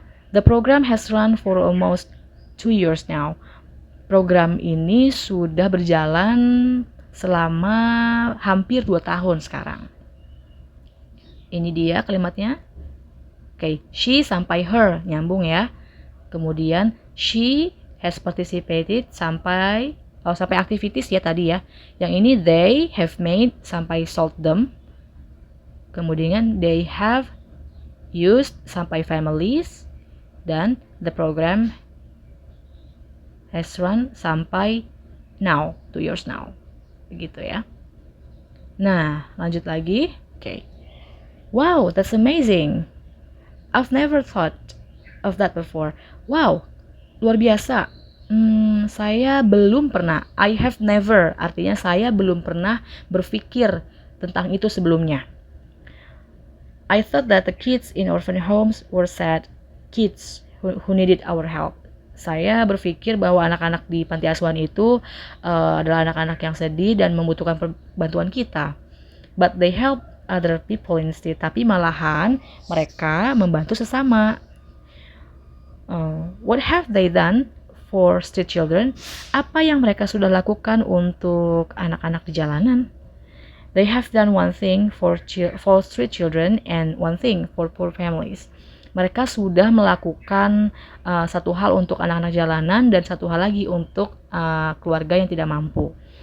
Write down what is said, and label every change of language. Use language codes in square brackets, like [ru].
[en] The program has run for almost 2 years now. [id] Program ini sudah berjalan selama hampir 2 tahun sekarang. Ini dia kalimatnya. Oke, she sampai her nyambung ya. Kemudian [en] she has participated [id] sampai activities ya tadi ya. Yang ini [en] they have made [id] sampai [en] sold them. [id] Kemudian [en] they have used [id] sampai families dan [en] the program has run [id] sampai now, [en] 2 years now. [id] Begitu ya. Nah, lanjut lagi. Okay. [en] Wow, that's amazing. I've never thought of that before. [id] Wow, luar biasa. Saya belum pernah. [en] I have never, [id] artinya saya belum pernah berpikir tentang itu sebelumnya. [en] I thought that the kids in orphan homes were sad kids who needed our help. [id] Saya berpikir bahwa anak-anak di panti asuhan itu adalah anak-anak yang sedih dan membutuhkan bantuan kita. [en] But they help other people instead. [id] Tapi malahan mereka membantu sesama. [en] What have they done for street children? [id] Apa yang mereka sudah lakukan untuk anak-anak di jalanan? [en] They have done one thing for street children and one thing for poor families. [id] Mereka sudah melakukan satu hal untuk anak-anak jalanan dan satu hal lagi untuk keluarga yang tidak mampu.